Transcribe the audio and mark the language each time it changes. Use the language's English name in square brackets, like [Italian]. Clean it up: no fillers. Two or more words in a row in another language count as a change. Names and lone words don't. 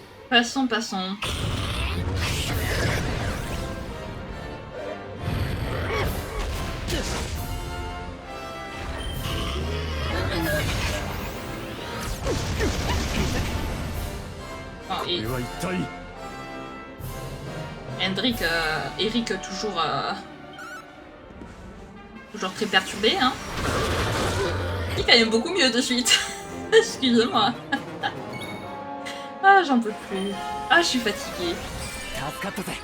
[French] Passons, passons. Oh, et [Japanese] これは一体 [French] Eric toujours très perturbé, hein. Il est quand même beaucoup mieux de suite. Excusez-moi. Ah, j'en peux plus. Ah, je suis fatiguée. [Japanese] 助かったぜ